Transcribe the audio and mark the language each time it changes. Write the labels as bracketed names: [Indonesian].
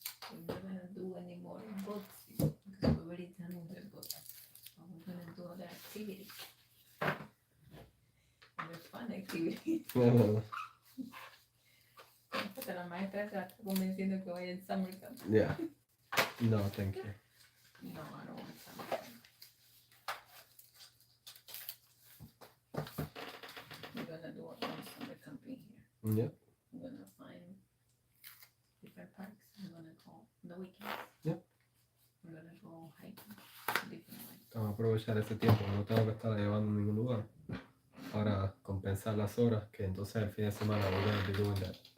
[English] We're not gonna do any more books because we're already done with the books. So we're gonna do other activities. And they're fun activities. [Spanish] Porque la maestra se está convenciendo que vaya en summer camp. [English] Yeah. No, thank you. No, I don't want summer camp. We're gonna do our own summer camping here. Yeah. We're gonna find different parks. We're gonna go on the weekends. Yeah. We're gonna go hiking different ones. [Spanish] Vamos a aprovechar ese tiempo que no tengo que estar llevando a ningún lugar para compensar las horas que entonces el fin de semana voy a [English] be doing that.